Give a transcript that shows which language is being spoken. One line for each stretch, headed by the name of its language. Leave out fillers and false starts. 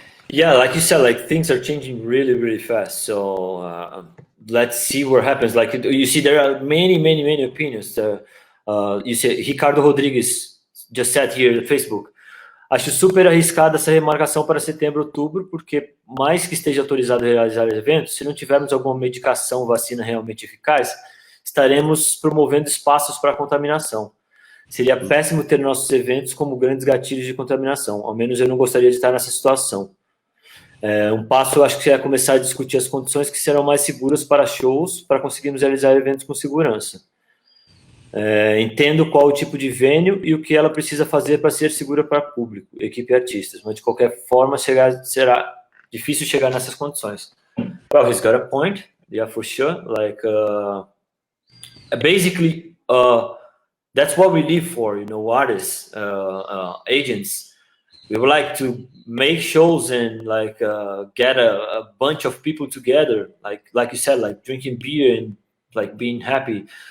English: Yeah, like you said, like things are changing really fast. So let's see what happens. Like you see, there are many opinions. You see, Ricardo Rodrigues just said here on Facebook.
Portuguese: Acho super arriscada essa remarcação para setembro, outubro, porque mais que esteja autorizado a realizar eventos, se não tivermos alguma medicação, vacina realmente eficaz, estaremos promovendo espaços para contaminação. Seria péssimo ter nossos eventos como grandes gatilhos de contaminação. Ao menos eu não gostaria de estar nessa situação. Um passo, eu acho que é começar a discutir as condições que serão mais seguras para shows, para conseguirmos realizar eventos com segurança. Entendo qual o tipo de venue e o que ela precisa fazer para ser segura para público, equipe e artistas, mas de qualquer forma será difícil chegar nessas condições.
English: Well, he's got a point, yeah, for sure. Like basically, that's what we live for, you know, artists, agents. We would like to make shows and like get a bunch of people together, like you said, like drinking beer and like being happy.